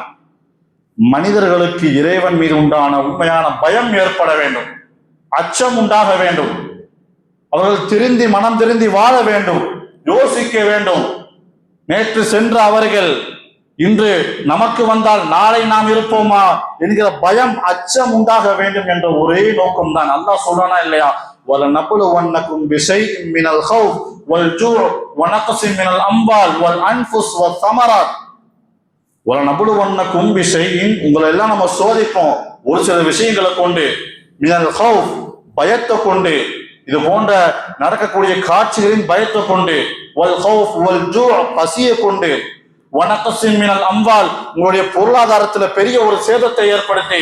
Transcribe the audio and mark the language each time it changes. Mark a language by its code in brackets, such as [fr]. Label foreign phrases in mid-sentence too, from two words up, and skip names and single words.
[ta] மனிதர்களுக்கு இறைவன் மீது உண்டான உண்மையான பயம் ஏற்பட வேண்டும், அச்சம் உண்டாக வேண்டும், அவர்கள் மனம் திருந்தி வாழ வேண்டும். யோசிக்க வேண்டும். நேற்று சென்ற அவர்கள் இன்று நமக்கு வந்தால் நாளை நாம் இருப்போமா என்கிற பயம், அச்சம் உண்டாக வேண்டும் என்ற ஒரே நோக்கம் தான். அல்லாஹ் சொல்றானா இல்லையா? [ar] وَلَنَبْلُوَنَّكُمْ بِشَيْءٍ مِّنَ الْخَوْفِ وَالْجُوعِ وَنَقْصٍ مِّنَ الْأَمْوَالِ وَالْأَنفُسِ وَالثَّمَرَاتِ. وَلَنَبْلُوَنَّكُمْ بِشَيْءٍ, [ta] உங்களை எல்லாம் நம்ம சோதிப்போம் ஒரு சில விஷயங்களை கொண்டு. [ar] من الخوف, [ta] பயத்தை கொண்டு, இது போன்ற நடக்கக்கூடிய காட்சிகளின் பயத்தை கொண்டு. [ar] والخوف والجوع, [ta] பசியை கொண்டு. [ar] ونقص من الأموال, [ta] உங்களுடைய பொருளாதாரத்துல பெரிய ஒரு சேதத்தை ஏற்படுத்தி.